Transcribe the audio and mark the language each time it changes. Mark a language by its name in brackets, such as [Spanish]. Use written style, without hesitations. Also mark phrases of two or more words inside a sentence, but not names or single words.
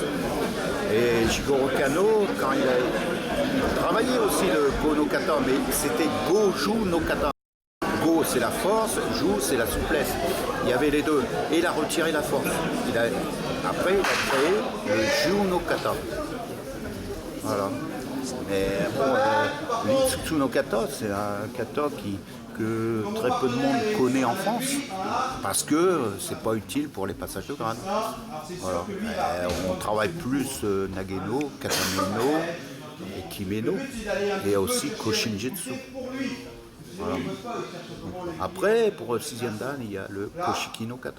[French] Et Jigoro Kano, quand il travaillait aussi le Go no Kata, mais c'était Goju no Kata. Go, c'est la force, Ju, c'est la souplesse. Il y avait les deux. Et il a retiré la force. Après, il a créé le Ju no Kata. Voilà. Mais bon, l'Itsutsu no Kata, c'est un kata que très peu de monde connaît en France, parce que c'est pas utile pour les passages de grade. Voilà. On travaille plus Nageno, Katameno et Kimeno, et aussi Koshinjitsu. Voilà. Après, pour le 6e dan, il y a le Koshiki no Kata.